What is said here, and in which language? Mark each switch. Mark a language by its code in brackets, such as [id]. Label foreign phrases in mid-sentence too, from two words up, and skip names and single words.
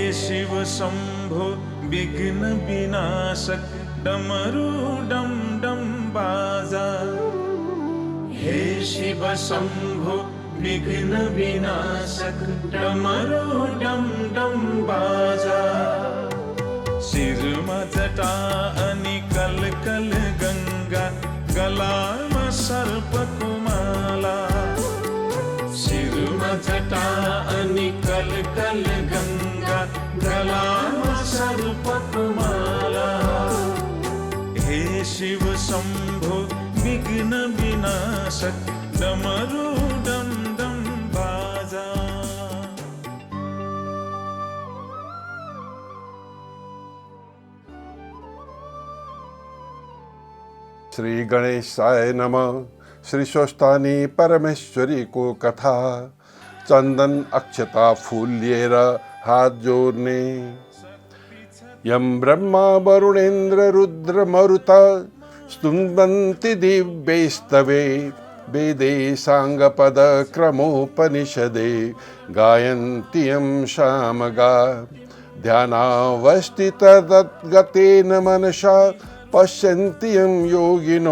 [ne] शिव शंभो विघ्न विनाशक डमरू डम डम बाजा। हे शिव शंभो विघ्न विनाशक डमरू डम डम बाजा। शिरमा जटा अनि कल कल गंगा, गलामा सर्पको माला। शिरमा जटा अनि कल कल गंगा, गलामा सर्पको माला। हे शिव शंभो विघ्न विनाशक डमरू डम डम बाजा। [sa] श्री गणेशाय नमः। [ne] श्री स्वस्थानी परमेश्वरी को कथा। चंदन अक्षता फूल लिएर हात जोड्ने। [sa] यम ब्रह्मा वरुणेन्द्र रुद्र मरुत स्तुवन्ति दिव्यैस्तवे। वेदे साङ्गपद क्रमोपनिषदे गायन्ति यं सामगा। ध्यानावस्थितगतेन मनसा पश्यन्ति यं योगिनो।